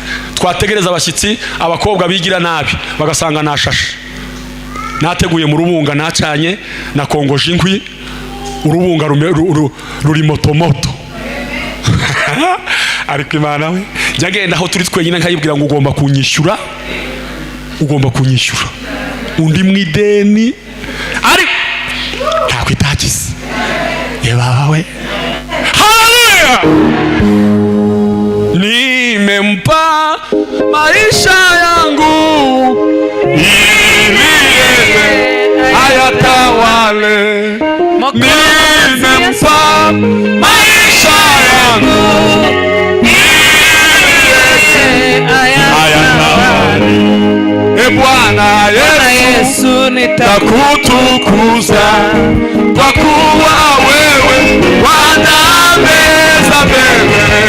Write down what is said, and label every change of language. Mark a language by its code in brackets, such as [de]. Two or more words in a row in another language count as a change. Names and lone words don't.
[rw] twategereza abashyitsi abakobwa bigira nabi bagasanga nashashe nateguye mu rubunga nacanye nakongoje inkwi urubunga ruri motomoto ariko Imana we njagenda aho turi twenyine nkayibwira ngo ugomba kunyishyura undi mwideni ariko ntabwo itagize yebaba we haleluya [sw] nimempa maisha yangu ili ayatawale nimempa maisha yangu ayatawale Bwana Yesu nitakutukuza kwa kuwa wewe wanameza mbele